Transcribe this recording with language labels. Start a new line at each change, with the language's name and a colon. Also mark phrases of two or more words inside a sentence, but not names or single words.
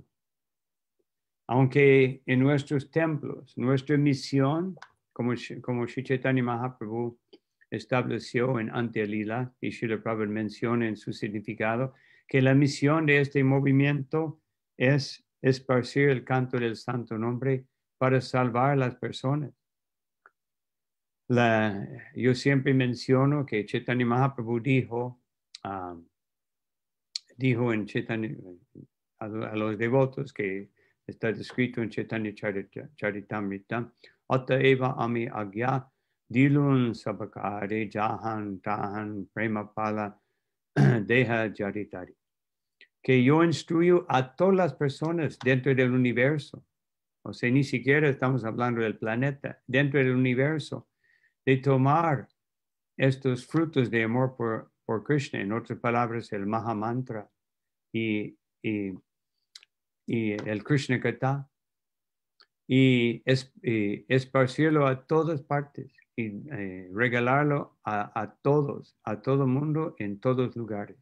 Spanish: Aunque en nuestros templos, nuestra misión, como Sri Chaitanya Mahaprabhu estableció en Antya Lila, y Srila Prabhupada menciona en su significado, que la misión de este movimiento es esparcir el canto del santo nombre para salvar a las personas. Yo siempre menciono que Chaitanya Mahaprabhu dijo en Chaitanya, a los devotos, que está descrito en Chaitanya Charitamrita,
Bangla: অতএব আমি আজ্ঞা দিলুঁ সবাকারে যাহাঁ তাহাঁ প্রেমফল দেহ যারে তারে.
Spanish: Que yo instruyo a todas las personas dentro del universo, o sea, ni siquiera estamos hablando del planeta, dentro del universo, de tomar estos frutos de amor por Krishna, en otras palabras, el Mahamantra y el Krishna Katha, y esparcirlo a todas partes y regalarlo a todos, a todo mundo, en todos lugares.